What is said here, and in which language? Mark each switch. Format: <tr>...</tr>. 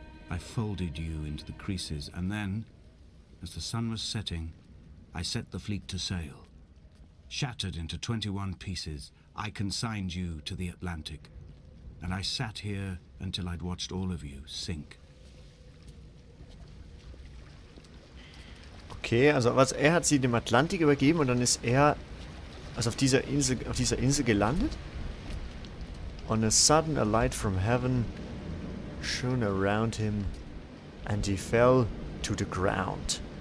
<en>I folded you into the creases, and then, as the sun was setting, I set the fleet to sail. Shattered into 21 pieces, I consigned you to the Atlantic, and I sat here until I'd watched all of you sink.</en> <de>Okay, also was er hat sie dem Atlantik übergeben und dann ist er also auf dieser Insel gelandet.</de> <en>On a sudden a light from heaven shone around him and he fell to the ground.</en>